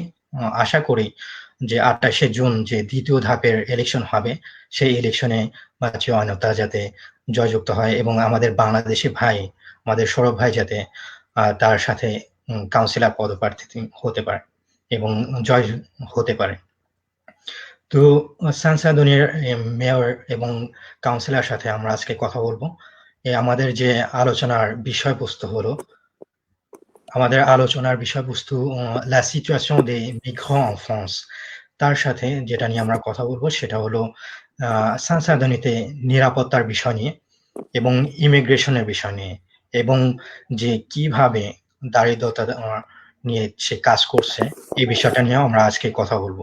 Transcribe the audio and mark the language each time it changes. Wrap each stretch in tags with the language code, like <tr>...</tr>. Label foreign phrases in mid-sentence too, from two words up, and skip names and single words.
<bn>আশা করি যে ২৮শে জুন যে ২য় ধাপের ইলেকশন হবে, সেই ইলেকশনে মাচিও আনোতা যাতে জয়যুক্ত হয় এবং আমাদের বাংলাদেশি ভাই, আমাদের সৌরভ ভাই যাতে তার সাথে কাউন্সিলর পদপ্রার্থী হতে পারে এবং জয় হতে পারে। তো সানসাদনের মেয়র এবং কাউন্সিলর সাথে আমরা আজকে কথা বলবো। আমাদের যে আলোচনার বিষয়বস্তু হলো, আমাদের আলোচনার বিষয়বস্তু</bn> <fr>la situation des migrants en France.</fr> <bn>তার সাথে যেটা নিয়ে আমরা কথা বলবো সেটা হলো সানসাদনিতে নিরাপত্তার বিষয় নিয়ে এবং ইমিগ্রেশনের বিষয় নিয়ে এবং যে কিভাবে দারিদ্রতা নিয়ে সে কাজ করছে এই বিষয়টা নিয়েও আমরা আজকে কথা বলবো।</bn>